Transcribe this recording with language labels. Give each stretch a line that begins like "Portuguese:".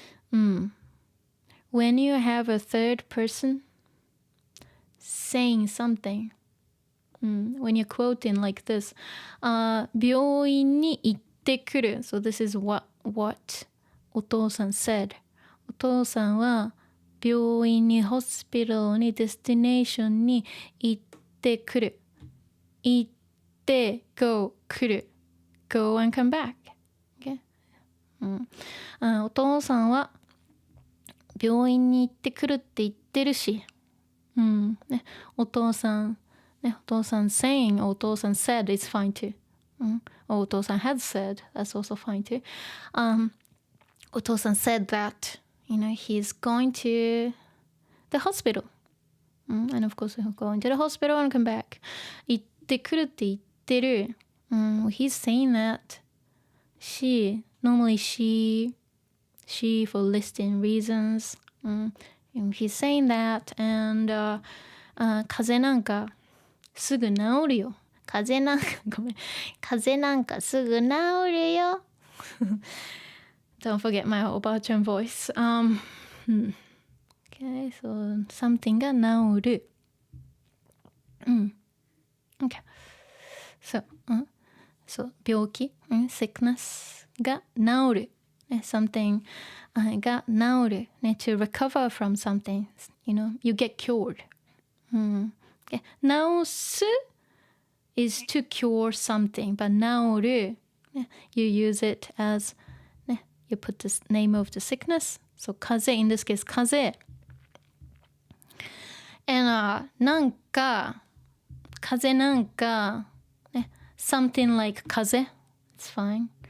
English: When you have a third person saying something, when you're quoting like this,
Japanese: 病院に行ってくる.
English: So this is what お父さん said.
Japanese: お父さんは病院に、ホスピタルに、デスティネーションに行ってくる。
English: 行って、go 来る。go and come back. Okay?
Japanese: お父さんは病院に行ってくるって言ってるし。
English: お父さん saying, お父さん said is fine too. お父さん had said, that's also fine too. お父さん said that, he's going to the hospital. And of course, he'll go into the hospital and come back.
Japanese: 行ってくるって言ってる。
English: He's saying that. Normally she for listing reasons. He's saying that.
Japanese: And 風邪なんかすぐ治るよ。風邪なんかすぐ治るよ。
English: Don't forget my おばあちゃん voice. Okay, so something が治る。 Okay. So, 病気、sickness が治る。
Japanese: something が治る。
English: to recover from something. You get cured. Okay. 治す is to cure something, but 治る you use it as you put the name of the sickness. So 風邪 in this case 風邪 and
Japanese: なんか風邪なんか
English: something like 風邪 it's fine.